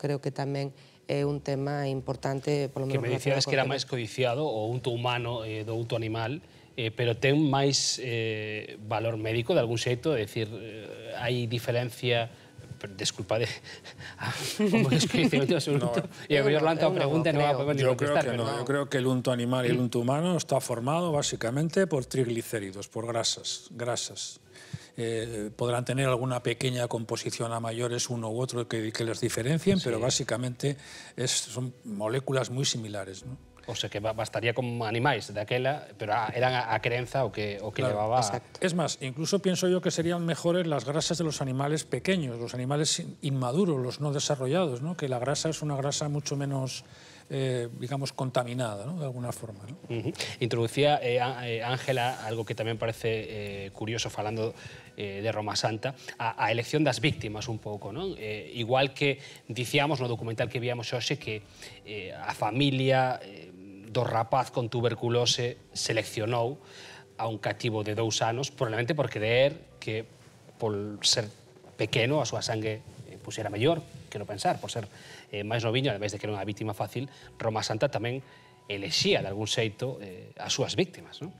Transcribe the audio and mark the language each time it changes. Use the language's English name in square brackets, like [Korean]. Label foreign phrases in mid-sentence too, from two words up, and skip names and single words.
[Galician] Creo que tamén é un tema importante, polo menos... Que me dicías que era máis codiciado o unto humano do unto animal, pero ten máis valor médico de algún xeito, é dicir, hai diferencia... Desculpa como descoñecemento absoluto. E a mellor lanza a pregunta e non a podemos ni contestar. [Spanish] Yo creo que el unto animal y el unto humano está formado básicamente por triglicéridos, por grasas. Podrán tener alguna pequeña composición a mayores uno u otro que les diferencien, pero básicamente son moléculas muy similares, ¿no? O sea, [Galician] que bastaría como animais daquela, pero eran a creenza o que levaba... [Spanish] Es más, incluso pienso yo que serían mejores las grasas de los animales pequeños, los animales inmaduros, los no desarrollados, ¿no? Que la grasa es una grasa mucho menos, digamos, contaminada, ¿no? De alguna forma, ¿no? [Galician] Introducía Ángela algo que tamén parece curioso falando de Roma Santa, a elección das víctimas un pouco, non? Igual que dicíamos no documental que víamos hoxe que a familia do rapaz con tuberculose seleccionou a un cativo de 2 anos, probablemente por creer que por ser pequeno a súa sangue era mellor, quero pensar, por ser máis noviño, ademais de que era unha víctima fácil, Roma Santa tamén elexía de algún xeito as súas víctimas, non?